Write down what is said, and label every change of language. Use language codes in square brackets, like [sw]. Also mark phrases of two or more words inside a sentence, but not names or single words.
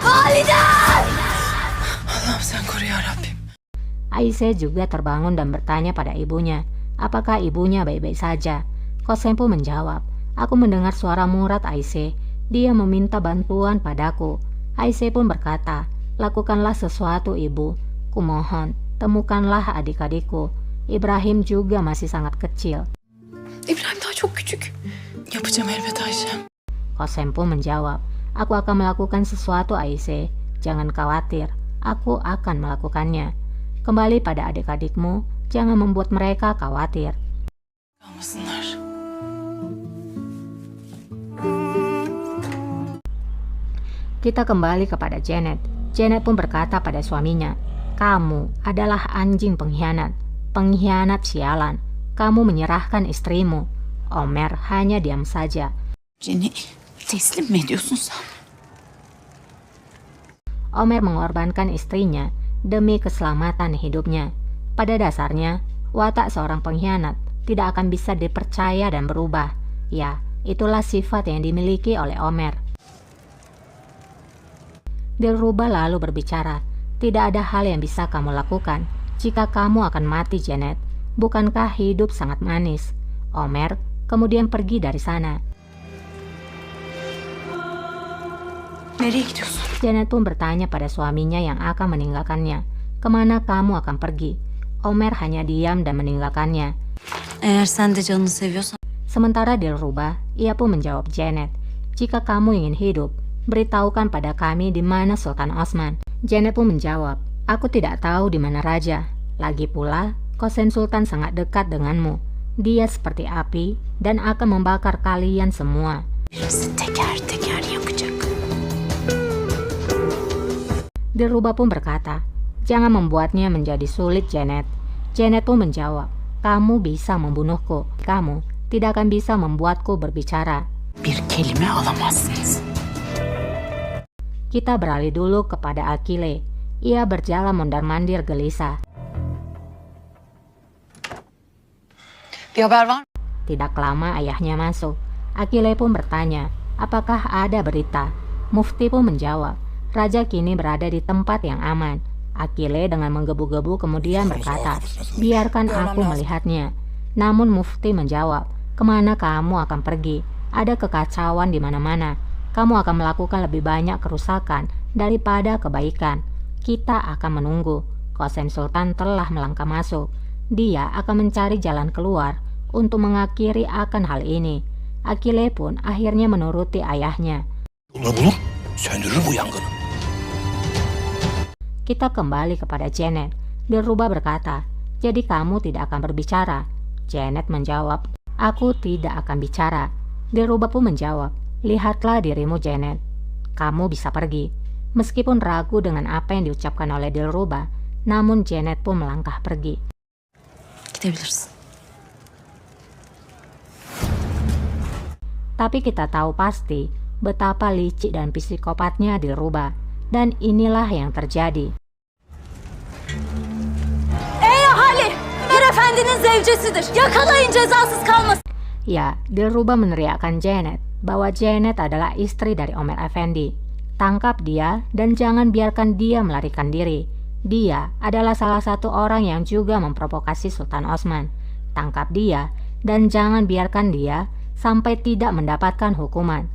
[id] Aisyah juga terbangun dan bertanya pada ibunya, apakah ibunya baik-baik saja. Qasem pun menjawab, "Aku mendengar suara Murad, Aisyah. Dia meminta bantuan padaku." Aisyah pun berkata, "Lakukanlah sesuatu, ibu. Kumohon, temukanlah adik-adikku. Ibrahim juga masih sangat kecil." [tr] İbrahim daha çok küçük. Yapacağım elbet Ayşe. [id] Qasem pun menjawab, "Aku akan melakukan sesuatu, Aisyah. Jangan khawatir, aku akan melakukannya. Kembali pada adik-adikmu, jangan membuat mereka khawatir." [tr] Kalmasınlar. [id] Kita kembali kepada Janet. Janet pun berkata pada suaminya, "Kamu adalah anjing pengkhianat, pengkhianat sialan. Kamu menyerahkan istrimu." Omer hanya diam saja. [tr] Jenny, teslim mi ediyorsun sen? [id] Omer mengorbankan istrinya demi keselamatan hidupnya. Pada dasarnya, watak seorang pengkhianat tidak akan bisa dipercaya dan berubah. Ya, itulah sifat yang dimiliki oleh Omer. Dilruba lalu berbicara, "Tidak ada hal yang bisa kamu lakukan jika kamu akan mati, Janet. Bukankah hidup sangat manis?" Omer kemudian pergi dari sana. [tr] Nereye gidiyorsun? [id] Janet pun bertanya pada suaminya yang akan meninggalkannya, "Kemana kamu akan pergi?" Omer hanya diam dan meninggalkannya. [tr] Eğer sen de canını seviyorsan. [id] Sementara Dilruba, ia pun menjawab Janet, "Jika kamu ingin hidup, beritahukan pada kami di mana Sultan Osman." Janet pun menjawab, "Aku tidak tahu di mana raja. Lagi pula, Kosen Sultan sangat dekat denganmu. Dia seperti api dan akan membakar kalian semua." [tr] Birisi teker teker yakacak. [id] Dilruba pun berkata, "Jangan membuatnya menjadi sulit, Janet." Janet pun menjawab, "Kamu bisa membunuhku. Kamu tidak akan bisa membuatku berbicara." [tr] Bir kelime alamazsınız. [id] Kita beralih dulu kepada Akile. Ia berjalan mondar-mandir gelisah. [tr] Bir haber var mı? [id] Tidak lama ayahnya masuk. Akile pun bertanya, "Apakah ada berita?" Mufti pun menjawab, "Raja kini berada di tempat yang aman." Akile dengan menggebu-gebu kemudian berkata, "Biarkan aku melihatnya." Namun Mufti menjawab, "Kemana kamu akan pergi? Ada kekacauan di mana-mana. Kamu akan melakukan lebih banyak kerusakan daripada kebaikan. Kita akan menunggu." Kosen Sultan telah melangkah masuk. Dia akan mencari jalan keluar untuk mengakhiri akan hal ini. Akile pun akhirnya menuruti ayahnya. [tr] Yolunu bulup söndürür bu yangını. [id] Kita kembali kepada Janet. Dilruba berkata, "Jadi kamu tidak akan berbicara?" Janet menjawab, "Aku tidak akan bicara." Dilruba pun menjawab, "Lihatlah dirimu, Janet. Kamu bisa pergi." Meskipun ragu dengan apa yang diucapkan oleh Dilruba, namun Janet pun melangkah pergi. [tr] Gidebilirsin. [id] Tapi kita tahu pasti betapa licik dan psikopatnya Dilruba. Dan inilah yang terjadi. [tr] Ey ahali! Ömer Efendi'nin zevcesidir. Yakalayın cezasız kalmasın. [id] Ya, Dilruba meneriakkan Janet bahwa Janet adalah istri dari Omer Effendi. Tangkap dia dan jangan biarkan dia melarikan diri. Dia adalah salah satu orang yang juga memprovokasi Sultan Osman. Tangkap dia dan jangan biarkan dia sampai tidak mendapatkan hukuman.